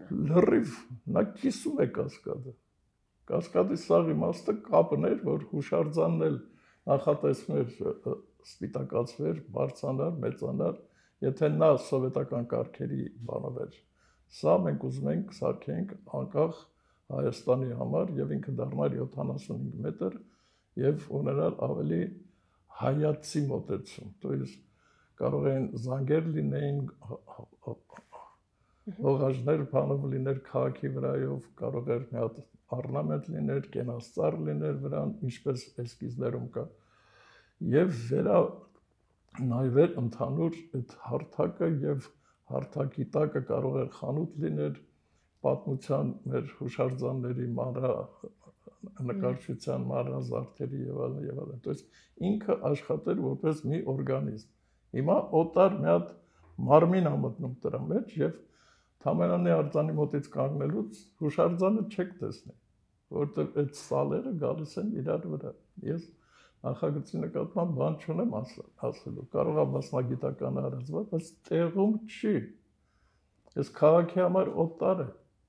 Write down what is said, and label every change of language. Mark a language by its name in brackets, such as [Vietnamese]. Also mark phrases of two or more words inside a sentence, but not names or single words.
[Armenian] Լրիվ, նա կիսում է կասկադը։ Կասկադի սաղ իմաստը կապն էր, որ հուշարձանն էլ նախատեսներ սպիտակացվեր, բարձրանար, մեծանար, եթե նա սովետական կարգերի բանով էր։ Սա մենք ուզում ենք սարքենք անկախ Հայաստանի համար եւ ինքը դառնար 75 մետր եւ ունենալ ավելի հայացի մոտեցում, [Russian] то есть [Armenian] կարող են զանգեր լինեին, հողաժներ, բանով լիներ քաղաքի վրայով, կարող էր մի հատ առնամենտ լիներ, կենասծառ լիներ վրան, ինչպես էսկիզներում կա, եւ վերանայվեր ընդհանուր այդ հարթակը եւ հարթակի տակը կարող էր խանութ լիներ, պատմության մեր հուշարձանների նկարչության մանրազարդերի եւ այլն, [Russian] то есть [Armenian] ինքը աշխատել որպես մի օրգանիզմ։ Հիմա օտար մի հատ մարմին է մտնում դրա մեջ եւ Թամանյանի արձանի մոտից կանգնելուց հուշարձանը չեք տեսնի, որտեղ այդ սալերը գալիս են իրար վրա։ Ես նախագծի նկատմամբ բան չունեմ ասելու, կարող է մասնագիտական հարցված, բայց տեղում չի։ Այս քաղաքի համար օտար է։